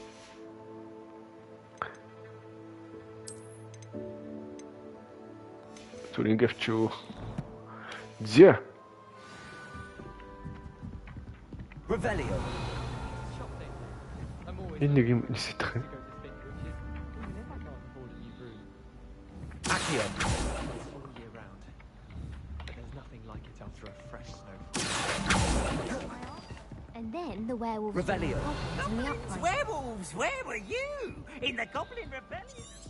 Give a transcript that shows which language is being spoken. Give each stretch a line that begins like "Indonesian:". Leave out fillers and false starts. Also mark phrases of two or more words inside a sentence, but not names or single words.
Mongolian: Зүгээр ингэ авчуу. Зя. Revelio. Энэ нэг юм нисэх юм. Accio.
English: And then the werewolves. Revelio. Werewolves, where were you? In the Goblin Rebellion?